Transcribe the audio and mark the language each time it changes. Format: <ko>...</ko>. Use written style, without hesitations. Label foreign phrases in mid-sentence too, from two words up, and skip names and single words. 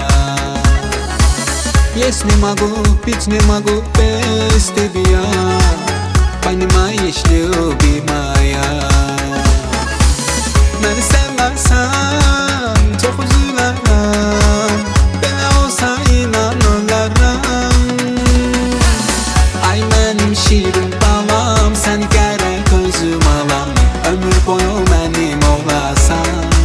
<ru>Есть не могу, пить не могу без тебя, понимаешь, любимая.</ru> <az>Məni sevməsən çox üzülərəm, belə olsa inan ölərəm. Ay mənim şirin balam, səni gərək özüm alam, ömür boyu mənim olasan.</az>